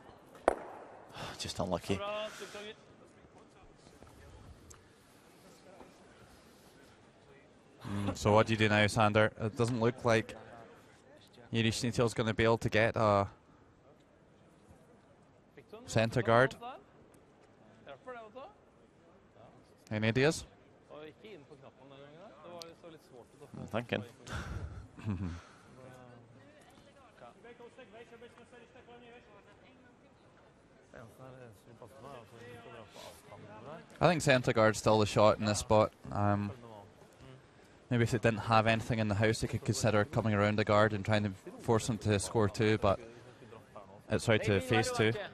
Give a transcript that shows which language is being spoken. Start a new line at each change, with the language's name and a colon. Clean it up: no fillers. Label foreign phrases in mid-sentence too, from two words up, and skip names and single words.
English: Just unlucky. So what do you do now, Sander? It doesn't look like Yuri Snatil's going to be able to get a centre guard.
Norwegian: Hjelper det også?
English: Any ideas?
Norwegian: Og ikke inn på knappen den gangen der. Det var så litt svårt å få.
English: I'm thinking. I think centre guard's still the shot in this spot. Maybe if they didn't have anything in the house, they could consider coming around the guard and trying to force them to score 2, but sorry, to face 2.